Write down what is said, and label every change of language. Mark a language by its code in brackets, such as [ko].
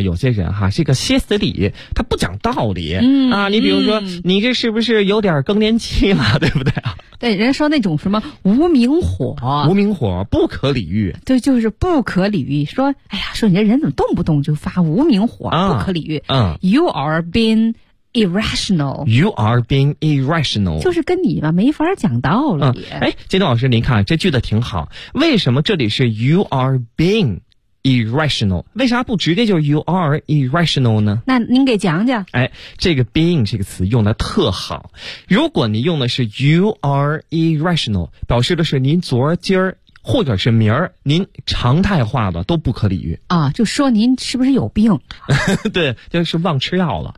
[zh] 有些人哈，这个歇斯底他不讲道理。你比如说、你这是不是有点更年期了，对不对啊？对，人家说那种什么无名火，无名火不可理喻。对，就是不可理喻。说，哎呀，说你这人怎么动不动就发无名火，不可理喻。 [en] You are being irrational. You are being irrational. [zh] 就是跟你吧没法讲道理。哎，金东老师，您看这句子挺好。为什么这里是 [en] you are being [zh] irrational， 为啥不直接就 [en] you are irrational [zh] 呢？那您给讲讲。哎，这个 being 这个词用的特好，如果你用的是 [en] you are irrational， [zh] 表示的是您昨今儿或者是明儿您常态化的都不可理喻啊，就说您是不是有病对，就是忘吃药了